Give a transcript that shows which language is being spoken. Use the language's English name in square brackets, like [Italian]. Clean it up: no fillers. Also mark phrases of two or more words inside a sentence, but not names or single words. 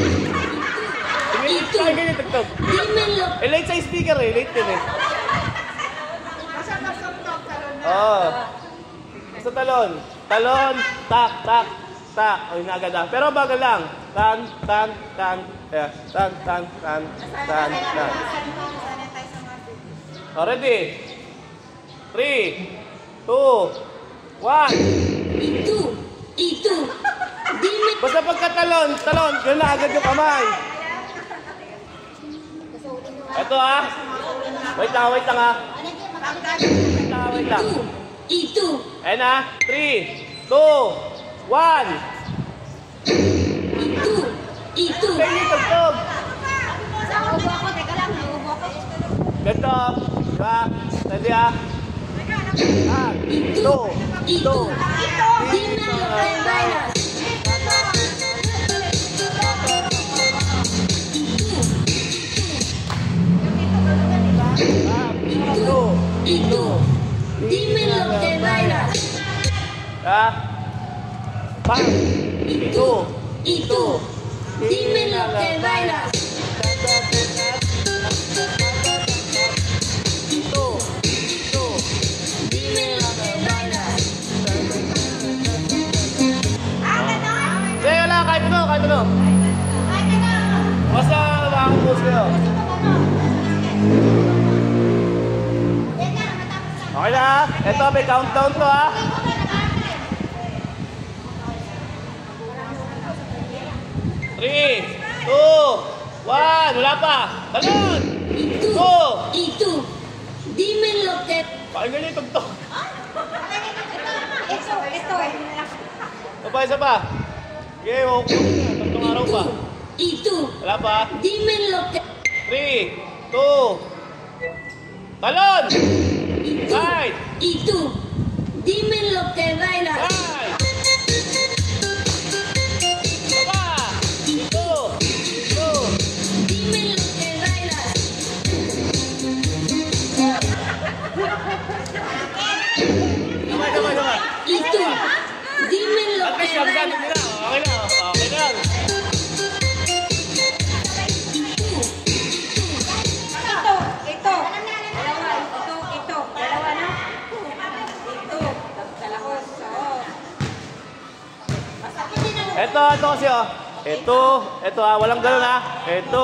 [Filipino] Ganyan tugtog. Late sa speaker late din Sa talon. Talon, tak. O, inaagad lang. Pero bagal lang. Tan. Ayan. Tan. O, ready? 3, 2, 1. [Spanish] Y tú, dime. [Filipino] Basta pagkatalon, yun na agad yung kamay. Ito Wait lang Wait lang. [Spanish] Y tú. [Filipino] Ayan 3, 2, 1. [Spanish] Y tú. [Filipino] Ganyan tugtog. Nauubo ako, teka lang, nauubo ako. Ganito. Diba? Ready 2, 2. [Spanish] Dime lo que bailas. Y tú, dime lo que bailas. Bang. Y tú, dime lo que bailas. Y tú, dime lo que bailas. [Filipino] Sige, wala. Kahit ano. Basta makakapos kayo. Okay na. Ito, may [English] countdown to [Filipino] 3, 2, 1. Wala pa. Talon. [Spanish] Y tú, dime lo que. [Filipino] Pakinggan yung tugtog. Ito. Isa pa. Okay, tatlong araw pa. [Spanish] Y tú, [Filipino] Wala pa. [Spanish] dime lo que. [Filipino] 3, 2. Talon. Right. [Spanish] Y tú, dime lo que bailas. [Filipino] Right. Baba. Ito. [Spanish] Dime lo que bailas. [Filipino] Sabay. [Spanish] Y tú, dime lo [English] At [Spanish] que [Filipino] least, sabi [Spanish] bailas. [Filipino] nila. Okay na. Ito. Dalawa na. Ito. Dalahos. Ito kasi Ito walang ganun Ito.